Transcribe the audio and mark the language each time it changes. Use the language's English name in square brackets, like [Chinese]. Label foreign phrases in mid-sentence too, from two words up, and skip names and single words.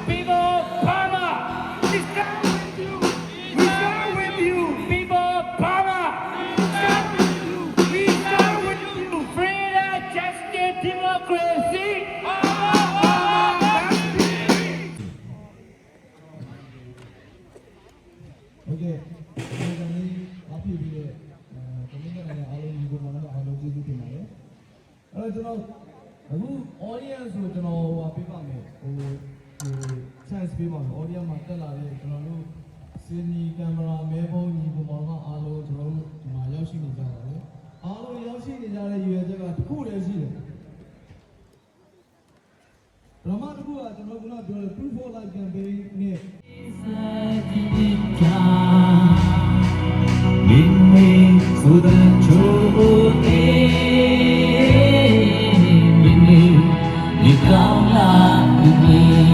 [English] People of Burma, we stand with you. We stand with you. People of Burma, we stand with you. We stand with you. Freedom, justice, democracy. That's peace. Okay. [Burmese] အားဖြည့်ပြီးတော့ကွန်မြူနတီနဲ့အားလုံးညီကိုမောင်နှမအားလုံးကျေးဇူးတင်ပါတယ်။အဲ့တော့ကျွန်တော်အခု audience ကိုကျွန်တော်ပေးပါမယ်ဟို chance ပေးပါမယ် audience မှာတက်လာတဲ့ကျွန်တော်တို့စင်နီကင်မရာမဲဖုန်းညီကိုမောင်နှမအားလုံးကျွန်တော်တို့ဒီမှာရောက်ရှိနေကြပါတယ်။အားလုံးရောက်ရှိနေကြတဲ့ရည်ရွယ်ချက်ကတစ်ခုတည်းရှိတယ်။ပထမတစ်ခုကကျွန်တော်ကပြောတဲ့ [English] Proof for Life campaign [Burmese] နဲ့ [English] So that you come like me.